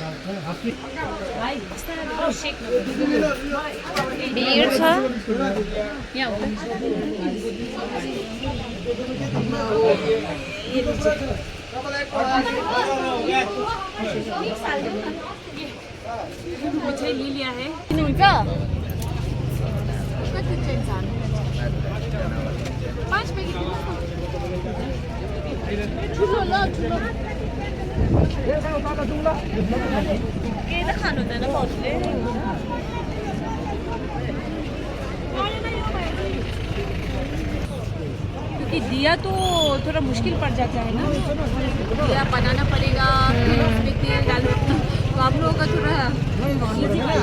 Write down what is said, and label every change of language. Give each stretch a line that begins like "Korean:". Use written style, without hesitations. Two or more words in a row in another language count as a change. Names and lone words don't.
Nepali: बियर छ
Hindi: मिठाई ले लिया है।
Nepali: किन्नुहुन्छ कति चाहिन्छ 5 पैकेट ठुलो ल ठुलो केही त खानु हुँदैन भाउजूले।
Hindi: क्योंकि दिया तो थोड़ा मुश्किल पड़ जाता है ना, दिया बनाना पड़ेगा, फिर उसमें तेल डालो, तो आप लोगों का थोड़ा इजी वाला।